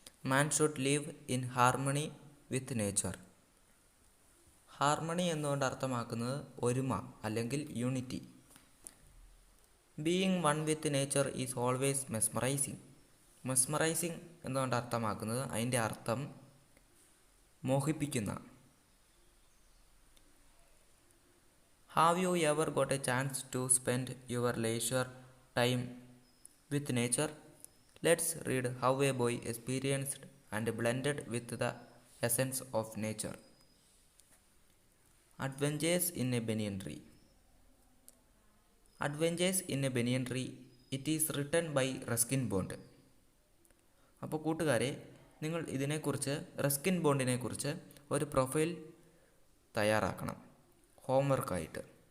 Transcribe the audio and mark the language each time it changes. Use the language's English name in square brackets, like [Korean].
[English] Man should live in harmony with nature. [Malayalam] Harmony എന്നുകൊണ്ട് അർത്ഥമാക്കുന്നത് ഒരുമ അല്ലെങ്കിൽ unity. [English] Being one with nature is always mesmerising. [Malayalam] Mesmerising എന്നുകൊണ്ട് അർത്ഥമാക്കുന്നത് അതിൻ്റെ അർത്ഥം മോഹിപ്പിക്കുന്ന. [English] Have you ever got a chance to spend your leisure time with nature? Let's read how a boy experienced and blended with the essence of nature. Adventures in a banyan tree. Adventures in a banyan tree. It is written by Ruskin Bond. [Malayalam] അപ്പോൾ കൂട്ടുകാരെ, നിങ്ങൾ Ruskin ബോണ്ടിനെ കുറിച്ച് ഒരു profile തയ്യാറാക്കണം ഹോംവർക്കായിട്ട്.